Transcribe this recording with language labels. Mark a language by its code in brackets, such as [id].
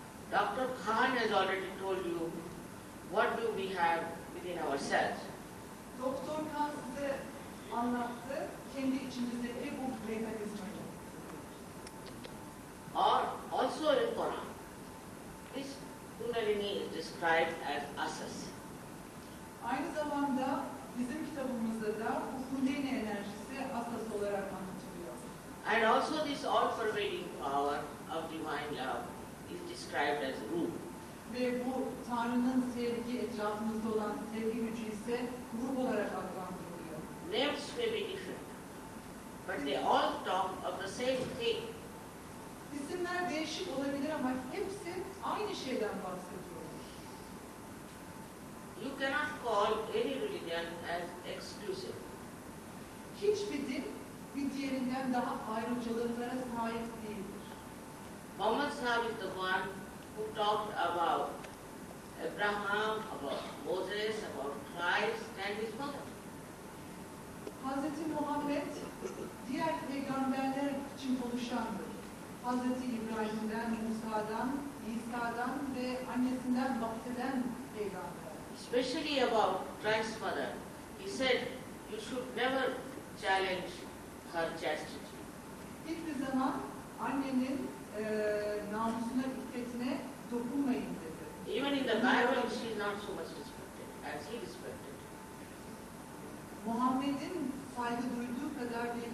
[en] Dr. Khan has already told you what do we have within ourselves. [tr] Doktor Khan size anlattı kendi içimizdeki bu mekanizmayı. [en] Or also in Quran, this Kundalini is described as asas. [tr] Aynı zamanda bizim kitabımızda da bu Kundalini enerjisi asas olarak anlatılıyor. [en] And also this all-pervading power of divine love is described as ruh. [tr] Ve bu Tanrı'nın sevgi, etrafımızda olan sevgi gücü ise ruh olarak adlandırılıyor. [en] Names may be different, but they all talk of the same thing. [tr] İsimler değişik olabilir ama hepsi aynı şeyden bahsediyor. [en] You cannot call any religion as exclusive. [tr] Hiçbir din bir diğerinden daha ayrıcalıklara sahip değildir. [en] Muhammad Sahib is the one who talked about Abraham, about Moses, about Christ and his mother. [tr] Hazreti Muhammed diğer peygamberler için konuşandır. Hazreti İbrahim'den, Musa'dan, İsa'dan ve annesinden bahseden peygamber. [en] Especially about Christ's mother. He said you should never challenge her chastity. [tr] Hiçbir zaman annenin namusuna, iffetine dokunmayın dedi. [en] Even in the Bible, she is not so much respected as he respected. [tr] Muhammed'in saygı duyduğu kadar